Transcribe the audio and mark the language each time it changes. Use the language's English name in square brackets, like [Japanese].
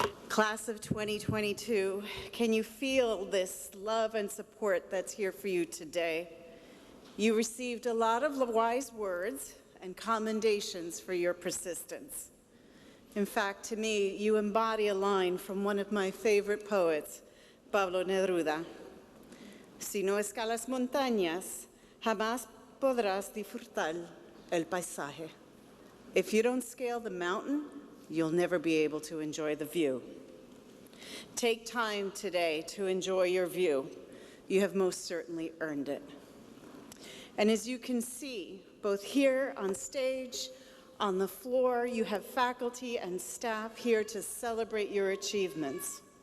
[English] Class of 2022, can you feel this love and support that's here for you today? You received a lot of wise words and commendations for your persistence. In fact, to me, you embody a line from one of my favorite poets, Pablo Neruda. [Spanish] Si no escalas montañas, jamás podrás disfrutar el paisaje. [English] If you don't scale the mountain, you'll never be able to enjoy the view. Take time today to enjoy your view. You have most certainly earned it. And as you can see, both here on stage, on the floor, you have faculty and staff here to celebrate your achievements.